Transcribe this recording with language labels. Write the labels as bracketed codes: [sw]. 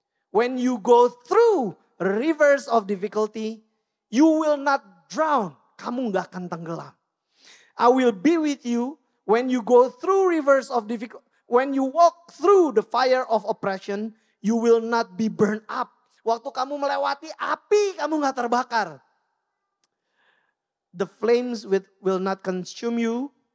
[en] When you go through rivers of difficulty, you will not drown. [id] Kamu gak akan tenggelam. [en] I will be with you when you go through rivers of difficulty. When you walk through the fire of oppression, you will not be burned up. [id] Waktu kamu melewati api, kamu gak terbakar. [en] The flames will not consume you.